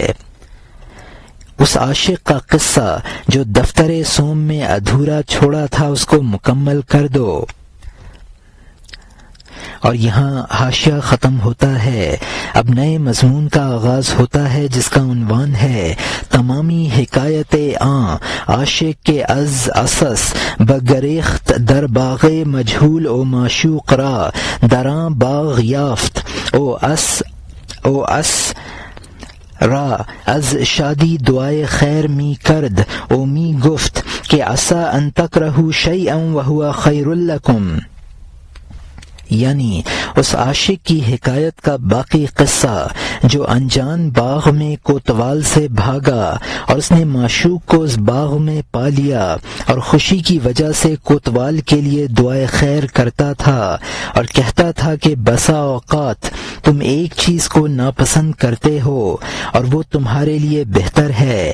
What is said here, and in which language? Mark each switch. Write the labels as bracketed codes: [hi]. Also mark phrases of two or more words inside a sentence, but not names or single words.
[ur] اس عاشق کا قصہ جو دفتر سوم میں ادھورا چھوڑا تھا اس کو مکمل کر دو۔ اور یہاں حاشیہ ختم ہوتا ہے۔ اب نئے مضمون کا آغاز ہوتا ہے جس کا عنوان ہے [fa] تمامی حکایت عاشق کے از اسس بگریخت در باغ مجہول او معشوق را دراں باغ یافت او اس را از شادی دعائے خیر می کرد او می گفت کہ [ar] عسا ان تکرہوا شیئا وہو خیر لکم۔ [ur] یعنی اس عاشق کی حکایت کا باقی قصہ جو انجان باغ میں کوتوال سے بھاگا اور اس نے معشوق کو اس باغ میں پا لیا اور خوشی کی وجہ سے کوتوال کے لیے دعائے خیر کرتا تھا اور کہتا تھا کہ بسا اوقات تم ایک چیز کو ناپسند کرتے ہو اور وہ تمہارے لیے بہتر ہے۔